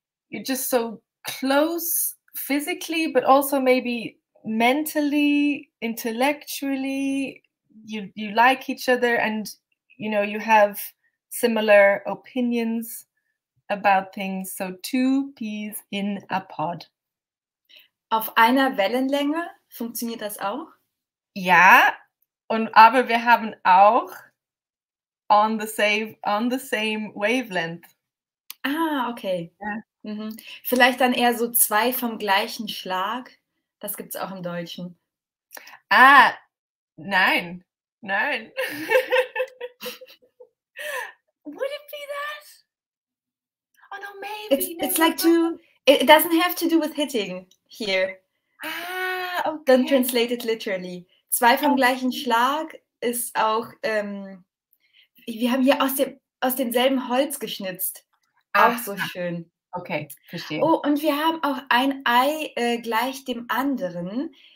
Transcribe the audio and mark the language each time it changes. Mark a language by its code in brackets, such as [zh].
[en] You're just so close physically, but also maybe mentally, intellectually. You like each other, and you have similar opinions about things. So 2 peas in a pod. [de] Auf einer Wellenlänge funktioniert das auch? Ja, aber wir haben auch [en] on the same wavelength. Ah, okay. [de] Ja. Mhm. Vielleicht dann eher so 2 vom gleichen Schlag. Das gibt es auch im Deutschen. [en] Ah, nein. Would it be that? Oh no, maybe. It's like it doesn't have to do with hitting here. Ah, okay. Don't translate it literally. [de] 2 vom gleichen Schlag ist auch, wir haben hier aus demselben Holz geschnitzt. Auch so schön. Okay, verstehe. Oh, und wir haben auch ein Ei gleich dem anderen.